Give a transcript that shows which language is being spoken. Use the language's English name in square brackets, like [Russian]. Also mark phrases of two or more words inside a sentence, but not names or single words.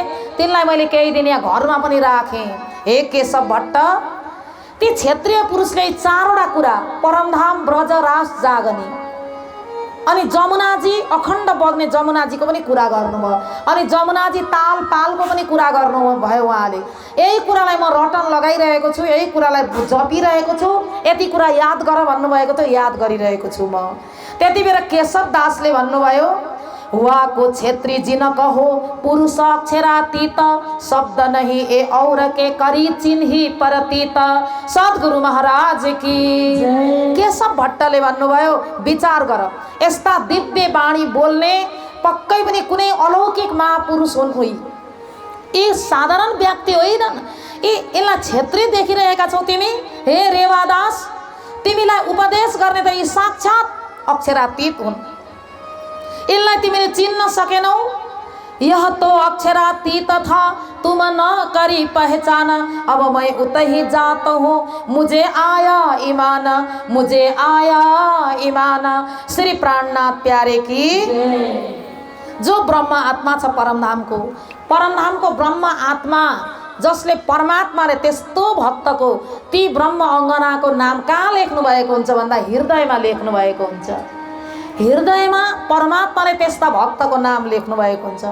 [Nepali] तिनलाई मैले केही दिन यहाँ घरमा पनि राखेँ। हे केशव भट्ट, ती क्षेत्रीय पुरुषले 4वटा कुरा, परमधाम ब्रज रास जागनी, अनि जमुनाजी अखण्ड बग्ने जमुनाजीको पनि कुरा गर्नुभयो, अनि जमुनाजी ताल पालको पनि कुरा गर्नुभयो उहाँले। यही कुरालाई म रटन लगाइरहेको छु, यही कुरालाई जपिरहेको छु, यति कुरा याद गर भन्नुभएको थियो, याद गरिरहेको छु म। त्यति बेला केशव दासले भन्नुभयो, [Hindi] वाको क्षेत्री जिन कहो पुरुष अक्षरातीत, शब्द नहीं ए और के करी चिन्ही परतीत। सद्गुरु महाराज की। [Nepali] केशव भट्टले भन्नुभयो, विचार गर, यस्ता दिव्य बाणी बोल्ने पक्कै पनि कुनै अलौकिक महापुरुष हुन्। यी साधारण व्यक्ति होइनन्। यसलाई क्षेत्री देखिरहेका छौ तिमी? हे रेवादास, तिमीलाई उपदेश गर्ने त यी साक्षात अक्षरातीत हुन्। इनलाई तिमीले चिन्न सकेनौ? [Hindi] यह तो अक्षरातीत था, तुम न करी पहचान, अब मैं उतही जात हूँ, मुझे आया ईमान, मुझे आया ईमान। श्री प्राणनाथ प्यारे की। [Nepali] जो ब्रह्म आत्मा छ परमधामको ब्रह्म आत्मा, जसले परमात्माले त्यस्तो भक्तको ती ब्रह्म अङ्गनाको नाम कहाँ लेख्नु भएको हुन्छ भन्दा हृदयमा लेख्नु भएको हुन्छ। हृदयमा परमात्माले त्यस्ता भक्तको नाम लेख्नु भएको हुन्छ।